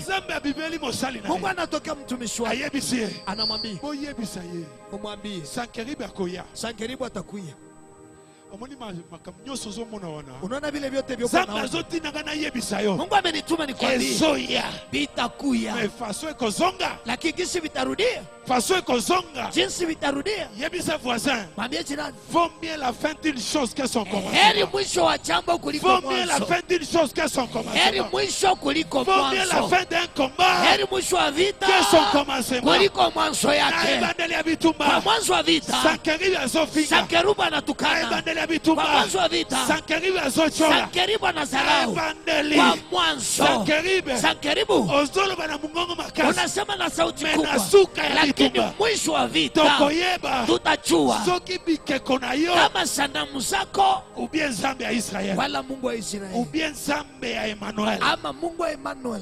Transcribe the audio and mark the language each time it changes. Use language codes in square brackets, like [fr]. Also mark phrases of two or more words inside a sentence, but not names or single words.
[sw] Mungu anatokea mtumishi wake, anamwambia umwambie Sankeribu atakuja. Unaona vile vyote vyo kwa naona Mungu amenituma nikwambie vitakuya, lakini jinsi vitarudia, jinsi vitarudia. Mwambie jirani, [fr] vaut mieux la fin d'une chose que son commencement. [sw] Heri mwisho wa jambo kuliko mwanzo. [fr] Vaut mieux la fin d'une chose que son commencement. [sw] Heri mwisho kuliko mwanzo. [fr] Vaut mieux la fin d'un combat [sw] heri mwisho wa vita [fr] que son commencement. [sw] Kuliko mwanzo yake. Kwa mwanzo wa vita Sankeribu anatukana. Kwa mwanzo wa vita Sankeribu anazarau. Kwa mwanzo Sankeribu unasema na sauti kubwa, lakini mwisho wa vita tutajua kama sanamu zako wala Mungu wa Israeli ama Mungu wa Emmanuel.